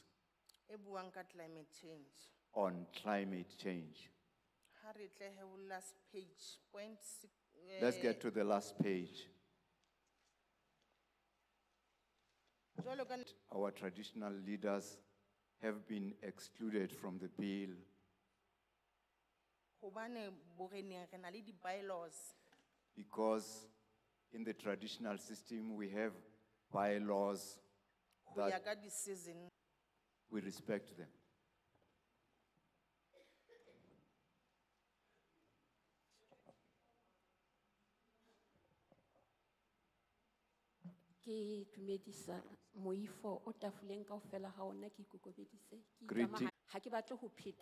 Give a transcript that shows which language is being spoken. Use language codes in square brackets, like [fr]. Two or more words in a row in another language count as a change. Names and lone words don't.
[st] E buang ka [en] climate change. on climate change. [st] Ha re tle he ho [en] last page, point six, Let's get to the last page. [st] jwalo ka [en] Our traditional leaders have been excluded from the bill [st] hobane boreneng re na le di-bylaws. [en] because in the traditional system we have bylaws [st] Ho ya [en] that [st] ka di-season. [en] we respect them. [st] Ke dumedisa moifo o tafoleng kaofela ha ona ke ikokobedise. Ke [en] Greeting. [st] ha ke batle ho pheta